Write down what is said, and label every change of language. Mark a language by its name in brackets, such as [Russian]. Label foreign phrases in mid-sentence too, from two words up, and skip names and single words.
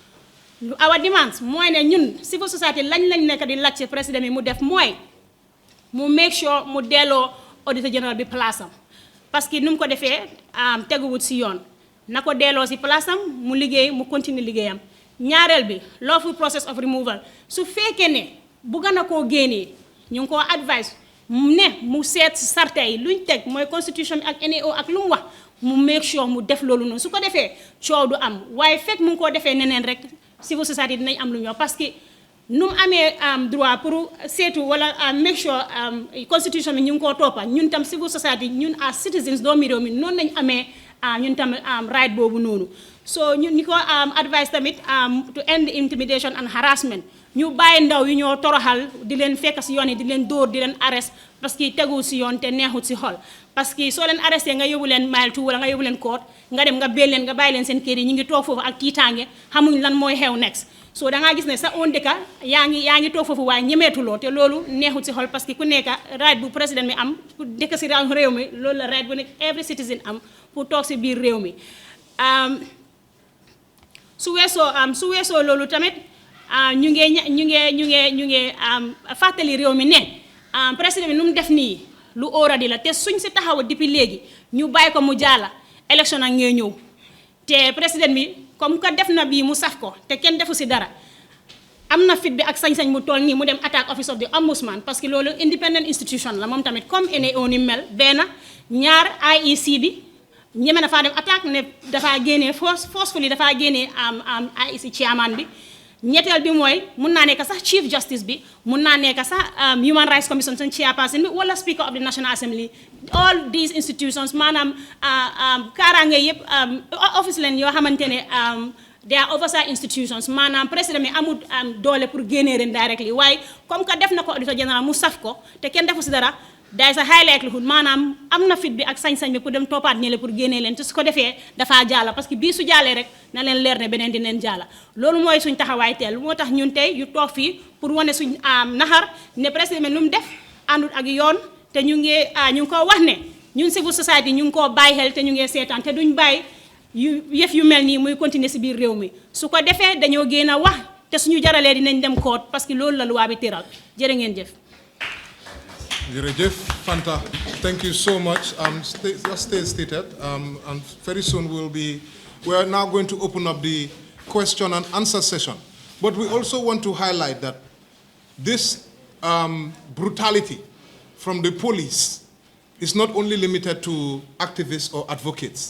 [English] our demands [Wolof] mooy ne ñun [English] civil society [Wolof] lañ nekk di laaj ci président bi mu def mooy mu [English] make sure [Wolof] mu delloo auditor général bi place am [French] parce que [Wolof] nu mu ko defee teguwut si yoon na ko delloo si place am mu liggéey mu continuer liggéeyam ñaareel bi [English] lawful process of removal [Wolof] su fekkee ne bugg na koo génnee ñu ngi koo advice ne mu seet sarta yi luñ teg mooy constitution bi ak NAO ak lu mu wax mu [English] make sure [Wolof] mu def loolu noonu su ko defee coow du am waaye fekk mu ngi koo defee neneen rek [English] civil society [Wolof] dinañ am lu ñu wax [French] parce que [Wolof] nu mu amee [French] droit pour [Wolof] seetu wala [English] make sure [Wolof] constitution bi ñu ngi koo toppa ñun tam [English] civil society [Wolof] ñun [English] as citizens [Wolof] doomi réew mi noonu nañ amee ñun tam right boobu noonu so ñun ñi ko advice tamit [English] to end intimidation and harassment [Wolof] ñu bàyyi ndaw yi ñoo toroxal di leen fekk si yoon yi di leen dóor di leen arrest [French] parce que [Wolof] tegu si yoon te neexut si xol [French] parce que [Wolof] soo leen arresté nga yóbbu leen mile 2 wala nga yóbbu leen court nga dem nga béel leen nga bàyyi leen seen kër yi ñu ngi toog foofu ak tiitaange xamuñ lan mooy xew [English] next so [Wolof] da ngaa gis ne sa own dëkka yaa ngi toog foofu waaye ñemeetuloo te loolu neexut si xol [French] parce que [Wolof] ku nekk right bu président mi am pour dëkk si réew mi loolu la right bu nekk [English] every citizen [Wolof] am pour toog si biir réew mi su weesoo loolu tamit ñu ngi fàttali réew mi ne président bi nu mu def nii lu óoradi la te suñ si taxaw depuis léegi ñu bàyyi ko mu jaala élection ak ngee ñëw te président bi [French] comme que [Wolof] def na bii mu saf ko te kenn defu si dara am na fit bi ak sañ-sañ mu toll nii mu dem attaque [English] office of the ombudsman [French] parce que [Wolof] loolu [English] independent institution [Wolof] la moom tamit comme NAO ni mel benn ñaar IEC bi ñeme na faa dem attaque ne dafaa génnee forcefully dafaa génnee IEC chairman bi ñetteel bi mooy mun naa nekk sax [English] chief justice [Wolof] bi mun naa nekk sax [English] human rights commission [Wolof] seen chairperson bi wala [English] speaker of the national assembly all these institutions [Wolof] maanaam kaaraange yëpp office leen yoo xamante ne [English] they are oversight institutions [Wolof] maanaam président mi amul doole pour génnee ren directly waaye [French] comme que [Wolof] def na ko auditor général mu saf ko te kenn defu si dara day sa [English] high likelihood [Wolof] maanaam am na fit bi ak sañ-sañ bi pour dem toppaat ñële pour génnee leen te su ko defee dafaa jaala [French] parce que [Wolof] bii su jaalee rek na leen leer ne beneen di leen jaala loolu mooy suñ taxawaay teel moo tax ñun tey yu toog fii pour wane suñ naxar ne président lu mu def àndul ak yoon te ñu ngi ko wax ne ñun [English] civil society [Wolof] ñu ngi koo bàyyi xel te ñu ngi seetaan te duñ bàyyi yëf yu mel nii muy continuer si biir réew mi su ko defee dañoo génn a wax te suñu jaralee dinañ dem koot [French] parce que [Wolof] loolu la loi bi tëral jërë ngeen jëf. Jërëjëf Fanta, [English] thank you so much. Just stay stated, and very soon we are now going to open up the question and answer session. But we also want to highlight that this brutality from the police is not only limited to activists or advocates.